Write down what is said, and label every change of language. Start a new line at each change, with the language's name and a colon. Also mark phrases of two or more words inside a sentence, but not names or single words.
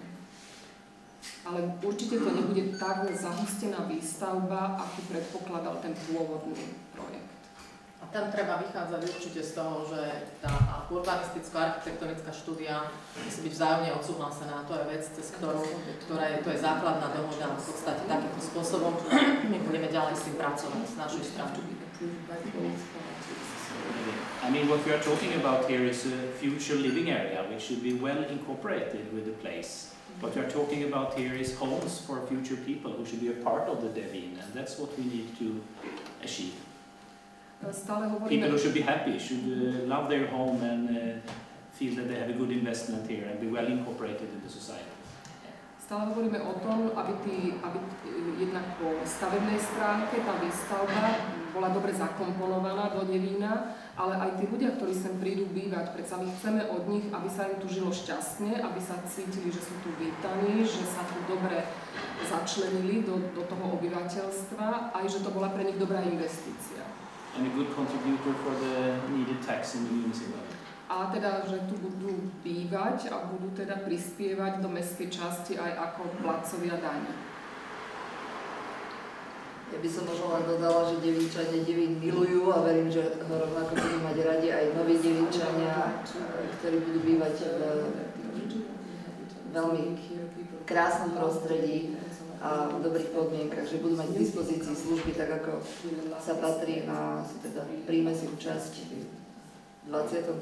Slovak: Ale určite to nebude tak zahustená výstavba, akú predpokladal ten pôvodný projekt. A tam treba vychádzať určite z toho, že tá urbanisticko-architektonická štúdia musí byť vzájomne odsúhlasená. To je vec, cez ktorú, to je základná dohoda. V podstate takýmto spôsobom my budeme ďalej s tým pracovať z našej strany.
English: I mean, what we are talking about here is a future living area which should be well incorporated with the place. What we are talking about here is homes for future people who should be a part of the Devín, and that's what we need to achieve. People who should be happy, should love their home and feel that they have a good investment here and be well incorporated in the society.
Slovak: Stále hovoríme o tom, aby jednak po stavebnej stránke tá výstavba bola dobre zakomponovaná do Devína, ale aj tí ľudia, ktorí sem prídu bývať, predsa my chceme od nich, aby sa im tu žilo šťastne, aby sa cítili, že sú tu vítaní, že sa tu dobre začlenili do toho obyvateľstva, aj že to bola pre nich dobrá investícia.
English: And a good contributor for the needed tax in the municipality.
Slovak: A teda, že tu budú bývať a budú teda prispievať do mestskej časti aj ako platcovia daní. Ja by som možno len dodala, že Devínčania Devín milujú a verím, že ho rovnako budú mať radi aj noví Devínčania, ktorí budú bývať v veľmi krásnom prostredí a v dobrých podmienkach, že budú mať k dispozícii služby tak, ako sa patrí na teda príjmesú časť v 21.